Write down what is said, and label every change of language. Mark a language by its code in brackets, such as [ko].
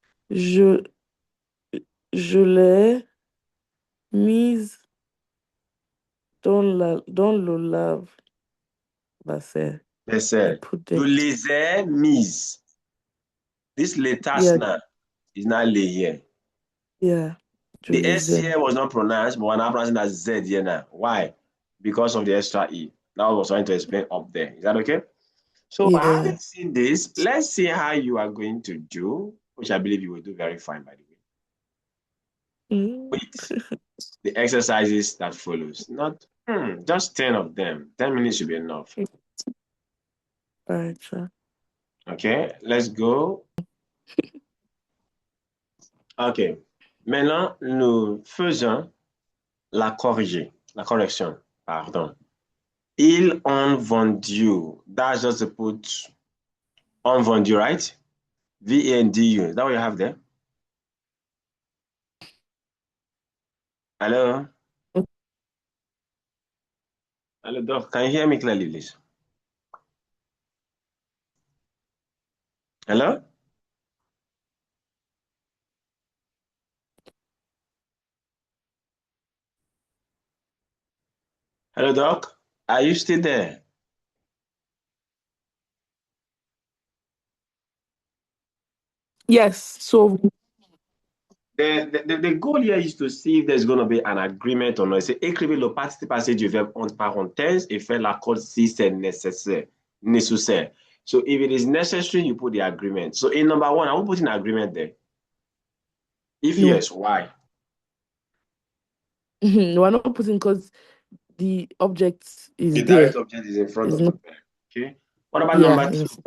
[fr] Je l'ai mise dans le lave-vaisselle. Vaisselle. Je les ai mises. [en] This [fr] les tasses [en] now is not les here. Yeah. The S here was not pronounced, but we're now pronouncing as Z here now. Why? Because of the extra E. Now I was trying to explain up there. Is that okay? So having seen this, let's see how you are going to do, which I believe you will do very fine, by the way. With the exercises that follows. Not just 10 of them. 10 minutes should be enough. All right, sure. Okay, let's go. Ok. [fr] Maintenant, nous faisons la correction, pardon. Ils ont vendu. [en] That's just to put on vendu, right? V-A-N-D-U. Is that what you have there? Hello? Hello, Doc. Can you hear me clearly, please? Hello? Hello, Doc. Are you still there? Yes. So the goal here is to see if there's going to be an agreement or not. [fr] C'est écrivez le participe passé du verbe entre parenthèses et faire l'accord si c'est nécessaire. [en] So if it is necessary, you put the agreement. So in number one, I will put an agreement there. If no. yes, why? No, we're not putting because the object is the there. direct object is in front of the verb. Okay. What about number two?